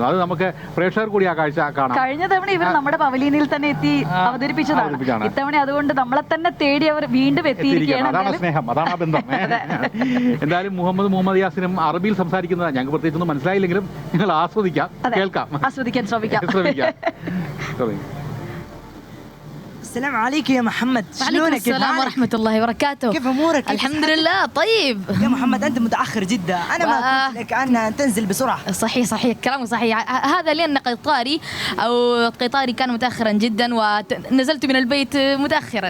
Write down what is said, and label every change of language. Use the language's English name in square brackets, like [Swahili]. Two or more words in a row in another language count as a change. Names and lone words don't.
[Malayalam] അത് നമുക്ക് പ്രേക്ഷകർ കൂടി ആ കാഴ്ച കാണാം. കഴിഞ്ഞ തവണ ഇവർ നമ്മുടെ പവലിയനിൽ തന്നെ എത്തി അവതരിപ്പിച്ചതാണ്. ഇത്തവണ അതുകൊണ്ട് നമ്മളെ തന്നെ തേടി അവർ വീണ്ടും അതാണ് സ്നേഹം, അതാണ് ആ ബന്ധം. എന്തായാലും മുഹമ്മദ് യാസിനും അറബിയിൽ സംസാരിക്കുന്നത് ഞങ്ങൾക്ക് പ്രത്യേകിച്ചൊന്നും മനസ്സിലായില്ലെങ്കിലും നിങ്ങൾ ആസ്വദിക്കാൻ ശ്രമിക്കാം. [Arabic] السلام عليك يا محمد. شلونك؟ السلام ورحمة الله وبركاته. كيف أمورك؟ الحمد لله طيب. يا محمد أنت متأخر جدا. أنا ما قلت لك أن تنزل بسرعة. صحيح كلامك صحيح. هذا لأن قطاري كان متأخرا جدا ونزلت من البيت متأخرا.